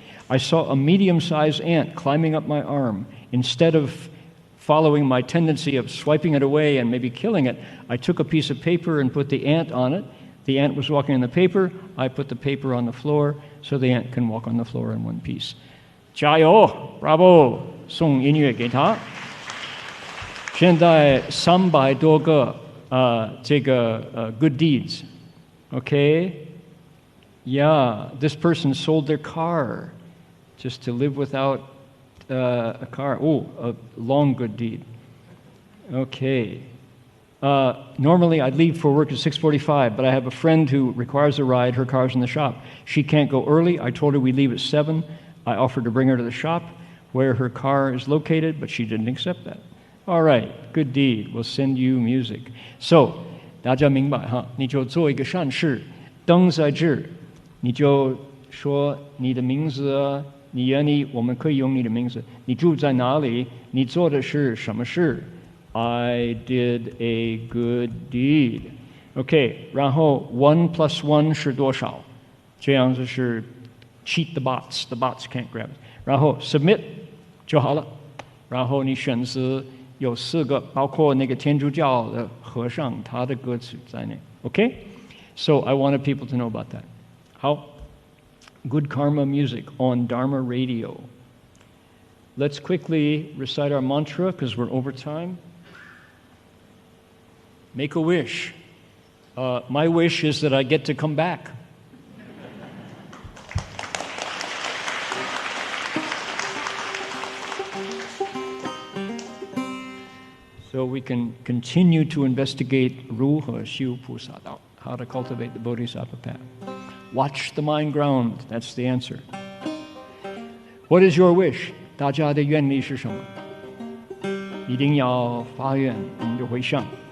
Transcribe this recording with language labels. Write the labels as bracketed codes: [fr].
[en] I saw a medium-sized ant climbing up my arm. Instead of following my tendency of swiping it away and maybe killing it, I took a piece of paper and put the ant on it. The ant was walking on the paper. I put the paper on the floor so the ant can walk on the floor in one piece. [zh] 加油 Bravo 送音乐给他。现在300多个这个 [en] good deeds. Okay? Yeah, this person sold their car just to live without a car. A long good deed. Okay. Normally I'd leave for work at 6:45, but I have a friend who requires a ride. Her car's in the shop. She can't go early. I told her we leave at 7. I offered to bring her to the shop where her car is located, but she didn't accept that. All right, good deed. We'll send you music. So, [zh] 大家明白哈？你就做一个善事，灯在这，你就说你的名字啊，你愿意，我们可以用你的名字。你住在哪里？你做的是什么事 ？ [en] I did a good deed. [zh] OK， 然后 [en] 1 plus 1 [zh] 是多少？这样子是 [en] cheat the bots can't grab it. [zh] 然后 submit 就好了。然后你选择有4个，包括那个天主教的和尚，他的歌词在内。 [en] OK，so I wanted people to know about that. 好 ，Good Karma music on Dharma Radio. Let's quickly recite our mantra because we're over time. Make a wish. My wish is that I get to come back. So we can continue to investigate [zh] 如何行菩萨道, [en] how to cultivate the Bodhisattva path. Watch the mind ground, that's the answer. What is your wish? [zh] 大家的愿力是什么？一定要发愿，我们就会上。